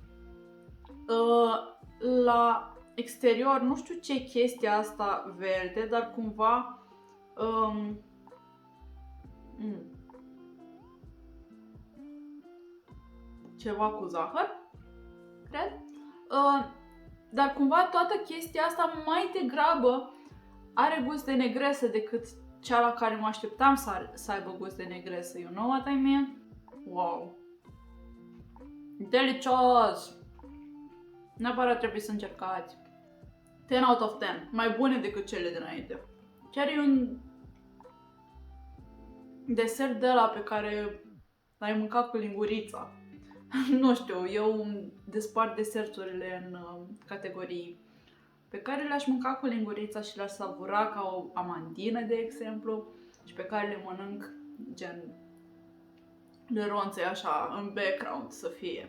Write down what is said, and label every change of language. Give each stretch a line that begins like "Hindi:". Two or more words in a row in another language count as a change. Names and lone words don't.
Romanian: la exterior nu știu ce e chestia asta verde, dar cumva ceva cu zahăr, cred. Dar cumva toată chestia asta mai degrabă are gust de negresă decât cea la care mă așteptam să aibă gust de negresă.
English: You know what I mean?
Romanian: Wow! Delicios! Neapărat trebuie să încercați.
English: 10 out of 10.
Romanian: Mai bune decât cele dinainte. Chiar e un desert de ăla pe care l-ai mâncat cu lingurița. Nu știu, eu despart deserturile în categorii pe care le-aș mânca cu lingurița și le-aș savura ca o amandină, de exemplu, și pe care le mănânc gen le ronțăi așa în background să fie.